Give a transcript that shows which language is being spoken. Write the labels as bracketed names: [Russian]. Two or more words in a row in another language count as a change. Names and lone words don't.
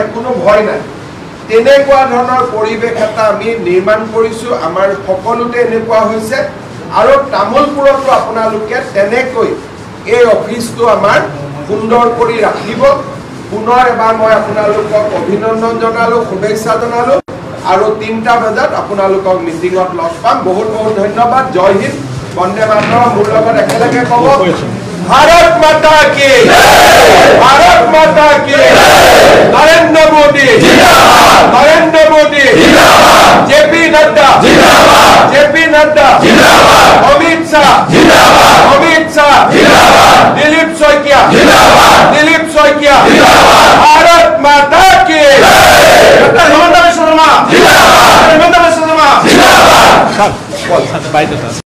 [Assamese] কোনো ভয় নাই তেনেকুৱা ধৰণৰ পৰিৱেশ এটা আমি নিৰ্মাণ কৰিছো আমাৰ সকলোতে এনেকুৱা হৈছে আৰু তামুলপুৰতো আপোনালোকে তেনেকৈ এই অফিচটো আমাৰ সুন্দৰ কৰি ৰাখিব পুনৰ এবাৰ মই আপোনালোকক অভিনন্দন জনালো শুভেচ্ছা জনালো আৰু 3টা বজাত আপোনালোকক মিটিঙত লগ পাম বহুত বহুত ধন্যবাদ জয় হিন্দ বন্দে মাতৰম মোৰ লগত একেলগে ক'ব [Hindi] भारत माता की भारत माता की नरेंद्र मोदी नरेंद्र मोदी जेपी नड्डा अमित शाह दिलीप शइकिया भारत माता की हेमंत विश्व शर्मा